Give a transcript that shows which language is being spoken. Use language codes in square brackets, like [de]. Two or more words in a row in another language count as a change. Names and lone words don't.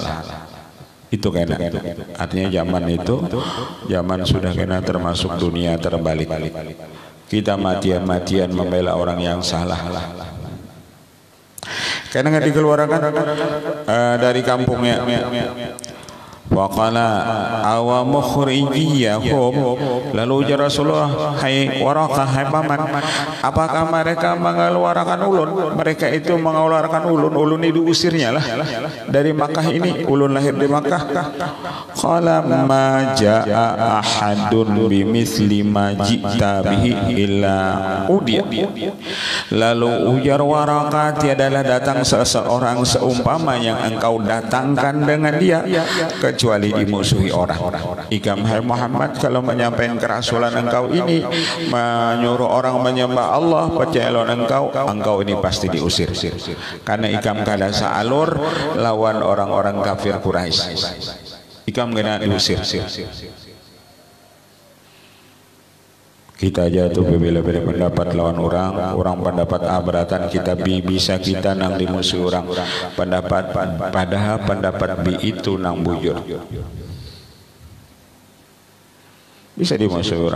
[bjn] Itu kena. Artinya zaman itu, zaman sudah kena termasuk dunia terbalik. [id] Kita matian-matian membela orang yang salah. Karena nggak dikeluarkan dari kampungnya. [ar] Waqala awa mukhrijiyahum, [bjn] lalu ujar Rasulullah, hai Warakah, hai paman, apakah mereka mengeluarkan ulun? Mereka itu mengeluarkan ulun ini diusirnya lah dari Makkah ini. Ulun lahir di Makkah. [ar] Qala ma jaa ahadun bimithli ma ji'ta bihi illa udiya. [bjn] Lalu ujar Warakah, tiadalah datang seseorang seumpama yang engkau datangkan dengan dia kecuali dimusuhi orang. Ikam hai Muhammad, kalau menyampaikan kerasulan engkau ini, menyuruh orang menyembah Allah, percaya lawan engkau ini pasti diusir. Karena ikam kada saalur lawan orang-orang kafir Quraisy. Ikam kena diusir. Kita jatuh berbeda-beda pendapat lawan orang pendapat abratan kita bisa kita nang dimusuhi orang pendapat, padahal pendapat B itu nang bujur bisa dimusuhi orang.